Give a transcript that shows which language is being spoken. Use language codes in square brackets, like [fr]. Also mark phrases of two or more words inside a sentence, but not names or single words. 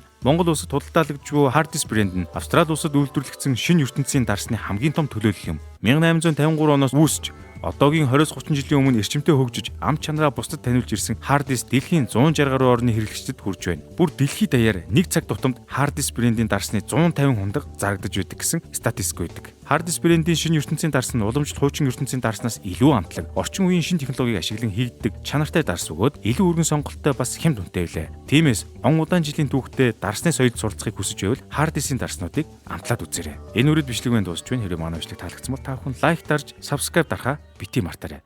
[mn] Монгол улсад худалдаалагдж буй Hardee's брэнд нь Австрали улсад үйлдвэрлэгдсэн шинэ ертөнцийн дарсны хамгийн том төлөөлөл юм. 1853 оноос үүсч одоогийн 20-30 жилийн өмнө эрчимтэй хөгжиж ам чанараа бусдад таниулж ирсэн Hardee's дэлхийн 160 гаруй орны хэрэглэгчдэд хүрч байна. Бүр дэлхийд даяар нэг цаг тутамд Hardee's брендийн дарсны 150 хундаг зарагдаж байдаг гэсэн статистик байдаг. Hard disk брендийн шинэ ертөнцийн дарс нь уламжлалт хуучин ертөнцийн дарснаас илүү амтлаг, орчин үеийн шинэ технологиг ашиглан хийгддэг чанартай дарс бөгөөд илүү өргөн сонголттой бас хямд үнэтэй билээ. Тиймээс удаан жилийн түүхтээ дарсны соёлд суралцахыг хүсэж байвал hard disk-ийн дарснуудыг амтлаад үзээрэй. Энэ үрээд бичлэг маань дуусч байна. Хэрэв манай бичлэг таалагдсан бол та бүхэн лайк дарж, subscribe дарахаа бити мартаарай.